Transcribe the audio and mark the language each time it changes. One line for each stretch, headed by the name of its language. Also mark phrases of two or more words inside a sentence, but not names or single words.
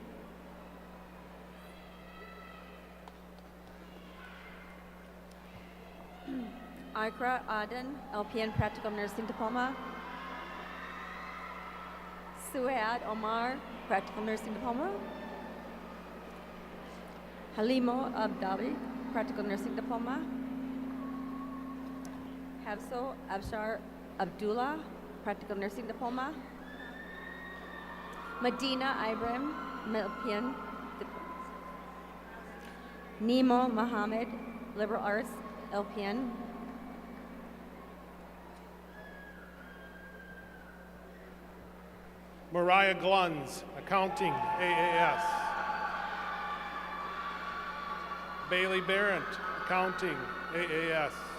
English: Ikra Aden, LPN Practical Nursing Diploma. Suad Omar, Practical Nursing Diploma. Halimo Abdali, Practical Nursing Diploma. Hafso Abshar Abdullah, Practical Nursing Diploma. Medina Ibrahim, LPN Diploma. Nemo Mohammed, Liberal Arts, LPN. Mariah Gluns, Accounting, AAS. Bailey Barrett, Accounting, AAS.